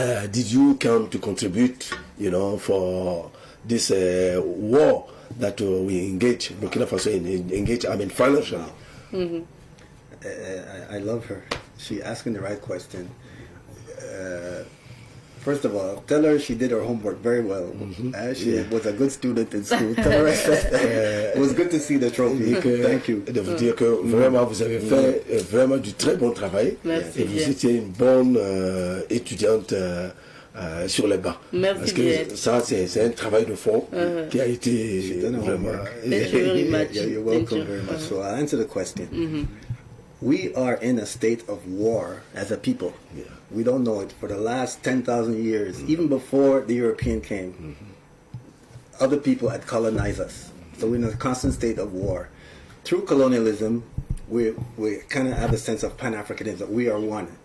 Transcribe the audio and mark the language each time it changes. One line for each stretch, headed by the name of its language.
English: Did you come to contribute, you know, for this war that we engage, Burkina Faso engage, I mean, financially? I love her. She's asking the right question. First of all, tell her she did her homework very well. She was a good student in school. Tell her it was good to see the trophy. Thank you.
French: De vous dire que vraiment vous avez fait vraiment du très bon travail. Merci et vous étiez une bonne étudiante sur les bancs. Merci. Parce que ça c'est un travail de fond qui a été vraiment.
English: Thank you very much. You're welcome very much. So I'll answer the question. We are in a state of war as a people. We don't know it. For the last 10,000 years, even before the European came, other people had colonized us. So we're in a constant state of war. Through colonialism, we kind of have a sense of Pan-Africanism, that we are one.